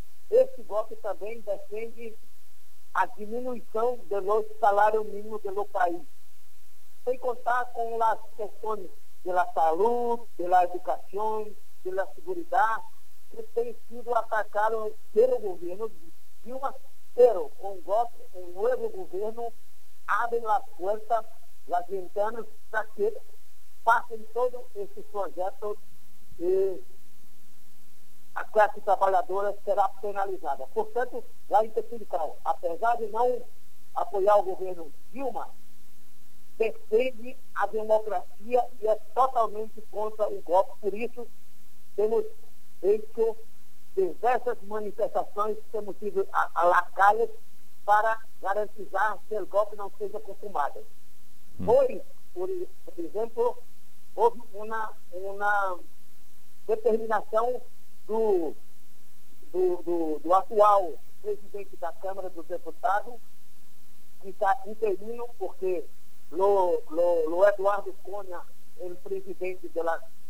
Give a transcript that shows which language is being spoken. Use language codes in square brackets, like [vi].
[pt] Esse golpe também defende a diminuição do salário mínimo do país, sem contar com as questões da saúde, da educação, da segurança, que têm sido atacadas pelo governo de Dilma. [es] Pero con golpe, un nuevo gobierno abre las puertas, las ventanas, para que pasen todos estos proyectos y la clase trabajadora será penalizada. Por tanto, la Intersindical, a pesar de no apoyar el gobierno Dilma, defiende la democracia y es totalmente contra el golpe. Por eso, hemos hecho diversas [pt] manifestações, temos sido alacalhas para garantizar que o golpe não seja consumado. Pois, por exemplo, houve uma determinação do atual presidente da Câmara dos Deputados, que está interino, porque o Eduardo Cunha, o presidente da